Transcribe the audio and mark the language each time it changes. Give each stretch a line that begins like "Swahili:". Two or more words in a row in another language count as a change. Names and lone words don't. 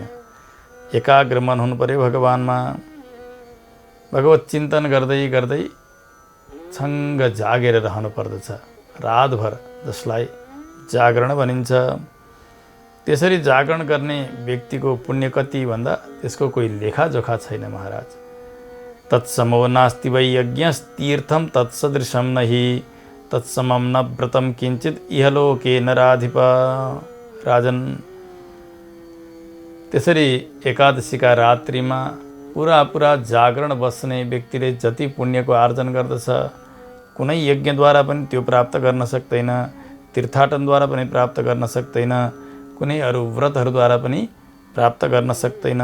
Nepali: एकाग्र मन हुनु पर्यो भगवानमा। भगवत चिन्तन गर्दै गर्दै छङ्ग जागेर रहनु पर्दछ रातभर, जसलाई जागरण भनिन्छ। त्यसरी जागरण गर्ने व्यक्तिको पुण्य कति भन्दा त्यसको कोही लेखाजोखा छैन महाराज।
Sanskrit: तत्समो नास्ति वै यज्ञस्तीर्थं तत्सदृशं नहि तत्समं न व्रतं किञ्चित् इहलोके नराधिप।
Nepali: राजन, त्यसरी एकादशीका रात्रिमा पुरा जागरण बस्ने व्यक्तिले जति पुण्यको आर्जन गर्दछ, कुनै यज्ञद्वारा पनि त्यो प्राप्त गर्न सक्दैन, तीर्थाटनद्वारा पनि प्राप्त गर्न सक्दैन, कुनै अरू व्रतहरूद्वारा पनि प्राप्त गर्न सक्दैन।